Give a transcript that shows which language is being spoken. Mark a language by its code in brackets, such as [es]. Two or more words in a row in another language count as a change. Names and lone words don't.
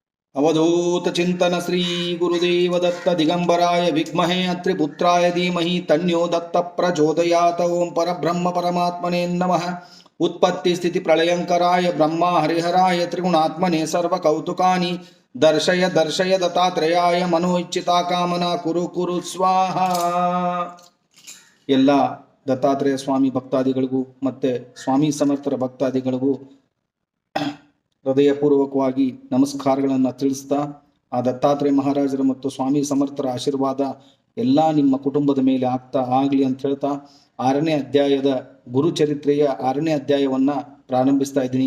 [sa] अवधूत चिंतन श्री गुरुदेव दत्त दिगंबराय विद्महे अत्रिपुत्राय धीमहि तन्नो दत्त प्रचोदयात। ओं परब्रह्म परमात्मने नमः। उत्पत्ति स्थिति प्रलयंकराय ब्रह्मा हरिहराय त्रिगुणात्मने सर्वकौतुकानि दर्शय दर्शय दत्तात्रेयाय मनोइच्छिता कामना कुरु कुरु स्वाहा। [kn] ಎಲ್ಲ ದತ್ತಾತ್ರೇಯ ಸ್ವಾಮಿ ಭಕ್ತಾದಿಗಳಿಗೂ ಮತ್ತೆ ಸ್ವಾಮಿ ಸಮರ್ಥರ ಭಕ್ತಾದಿಗಳಿಗೂ ಹೃದಯಪೂರ್ವಕವಾಗಿ ನಮಸ್ಕಾರಗಳನ್ನು ತಿಳಿಸ್ತಾ, ಆ ದತ್ತಾತ್ರೇಯ ಮಹಾರಾಜರ ಮತ್ತು ಸ್ವಾಮಿ ಸಮರ್ಥರ ಆಶೀರ್ವಾದ ಎಲ್ಲ ನಿಮ್ಮ ಕುಟುಂಬದ ಮೇಲೆ ಆಗಲಿ ಅಂತ ಹೇಳ್ತಾ 6ನೇ ಅಧ್ಯಾಯದ ಗುರುಚರಿತ್ರೆಯ 6ನೇ ಅಧ್ಯಾಯವನ್ನು ಪ್ರಾರಂಭಿಸ್ತಾ ಇದ್ದೀನಿ.